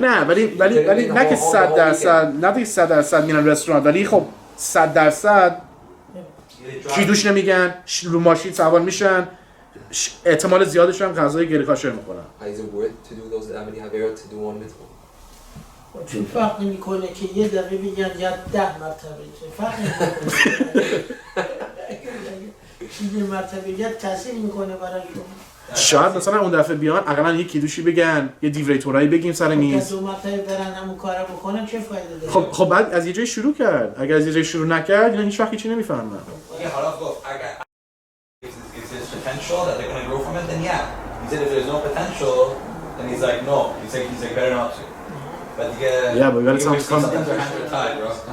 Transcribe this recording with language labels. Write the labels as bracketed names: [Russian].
[Persian] نه ولی نه که 100% نه دیگه 100% میرن رستوران، ولی خب 100% کیدوش نمیگن، رو ماشین سوار میشن، احتمال زیادش هم غذای غیر کاشر میخورن. [English] Is it worth to do those Amini Havera to do one mitzvah? [Persian] چون فرق نمیکنه که یه دقیقه بگن یا 10 مرتبه، فرق نمیکنه. یه مرتبه یا تاثیر میکنه برای شما. شاید مثلا اون دفعه بیان اقلا یه کیدوشی بگن، یه دیوری تورایی بگیم سر میز. 2 مرتبه برن همون کارو بکنن چه فایده داره؟ خب بعد از یه جای شروع کرد. اگر از یه جای شروع نکرد اینا هیچ وقت هیچی نمیفهمن. [English] Yeah, Harav goes, if there's potential that they're going to grow from it, then yeah. He said if there's no potential, then he's like, no. He's like better not to. But Yeah, but we gotta sometimes come- their hands are tied, bro.